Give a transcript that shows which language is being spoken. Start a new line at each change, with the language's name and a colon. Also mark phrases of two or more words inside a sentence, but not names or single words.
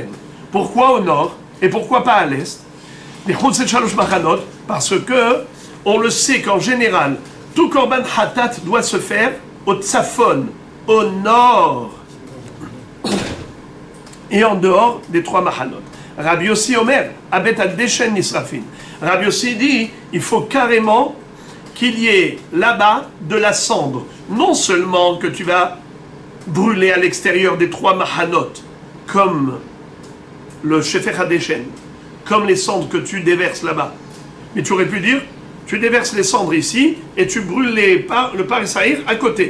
French: Pourquoi au nord? Et pourquoi pas à l'est? Parce que on le sait qu'en général, tout
Hebrew: קרבן חטאת
French: doit se faire au tzafon, au nord, et en dehors des trois machanot.
Hebrew: Rabbi Yossi אומר, בבית הדשן נשרפין.
French: Rabbi Yossi dit, il faut carrément qu'il y ait là-bas de la cendre. Non seulement que tu vas brûler à l'extérieur des trois machanot, comme le
Hebrew: שפך הדשן,
French: comme les cendres que tu déverses là-bas. Mais tu aurais pu dire, tu déverses les cendres ici et tu brûles le
Hebrew: פר ושעיר
French: à côté.